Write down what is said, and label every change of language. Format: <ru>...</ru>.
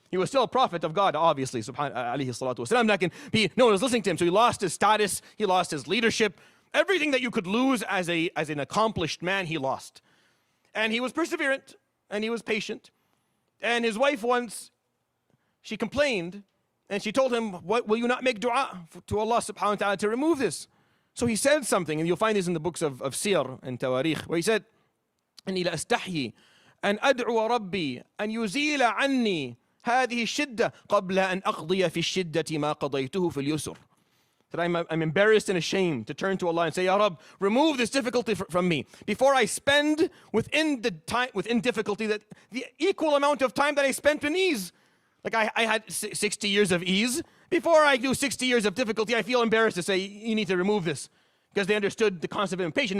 <en>He was still a prophet of God, obviously, alayhi salatu wasalam, no one was listening to him, so he lost his status, he lost his leadership. Everything that you could lose as an accomplished man, he lost. And he was perseverant, and he was patient. And his wife once, she complained, and she told him, "What, will you not make dua to Allah subhanahu wa ta'ala to remove this?" So he said something, and you'll find this in the books of Siyar and Tawarikh, where he said,</en> <ar>"أني لأستحيي أن أدعو ربي أن يزيل عني هذه الشدة قبل أن أقضي في الشدة ما قضيته في اليسر."</ar> <en>That I'm embarrassed and ashamed to turn to Allah and say, "Ya Rabb, remove this difficulty from me before I spend within difficulty that the equal amount of time that I spent in ease." Like I had 60 years of ease. Before I do 60 years of difficulty, I feel embarrassed to say, "You need to remove this," because they understood the concept of impatience.</en>